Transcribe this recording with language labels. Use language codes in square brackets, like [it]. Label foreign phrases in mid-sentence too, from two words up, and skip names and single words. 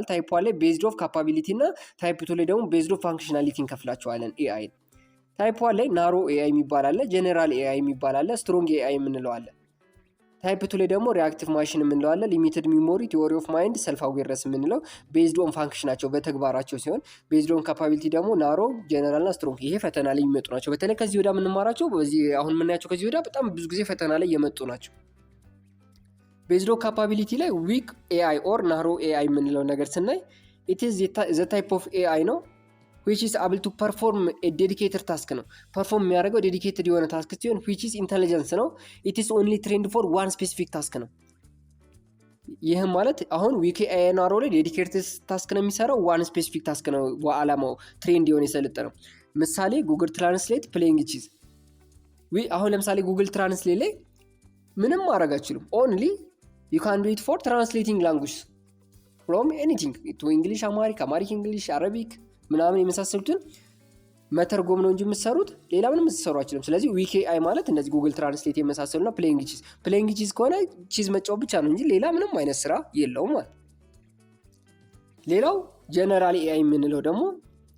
[am] ታይፕ 1 ላይ [en] based of capability [am] እና ታይፕ 2 ላይ ደግሞ [en] based of functionality [am] እንከፍላቸዋለን ኤአይ። ታይፕ 1 ላይ [en] narrow AI [am] የሚባል አለ፣ [en] general AI [am] የሚባል አለ፣ [en] strong AI [am] የምንለው አለ። ታይፕ 2 ላይ ደግሞ [en] reactive machine [am] የምንለው አለ፣ [en] limited memory፣ theory of mind፣ self awareness [am] የምንለው [en] based on [am] ፋንክሽናቸው በተግባራቸው ሲሆን [en] based on capability [am] ደግሞ [en] narrow, general [am] እና ስትሮንግ። ይሄ ፈተና ላይ የሚመጡ ናቸው። በተለይ ከዚህ ወዲያ የምንማራቸው በዚህ አሁን የምናያቸው ከዚህ ወዲያ በጣም ብዙ ጊዜ ፈተና ላይ የመጡ ናቸው። [en] based on capability ላይ weak AI or narrow AI [am] የምንለው ነገር ስናይ [en] it is the type of AI ነው which is able to perform a dedicated task ነው። [am] ፐርፎርም የሚያደርገው ዴዲኬትድ የሆነ ታስክ ሲሆን [en] which is intelligence ነው። it is only trained for one specific task ነው። [am] ይህም ማለት አሁን [en] weak AI [am] ናሮ ላይ [en] dedicated task [am] ነው የሚሰራው፣ [en] one specific task [am] ነው በአላማው ትሬንድ የሆነ የሰለጠነው። ምሳሌ ጉግል ትራንስሌት [en] playing chess። [am] አሁን ለምሳሌ ጉግል ትራንስሌት ላይ ምንም ማድረግ አይችሉም። [en] only you can do it for translating language from anything to English Amharic English Arabic [am] ምናምን የመሳሰሉትን መተርጎም ነው እንጂ የምትሰሩት ሌላ ምንም የምትሰሩ አይችልም። ስለዚህ ዊክ ኤአይ ማለት እንደዚህ ጉግል ትራንስሌት የመሳሰሉና [en] playing chess [am] ከሆነ ቺዝ መጫወት ብቻ ነው እንጂ ሌላ ምንም አይነት ስራ የለውም ማለት። ሌላው [en] general AI [am] የምንለው ደግሞ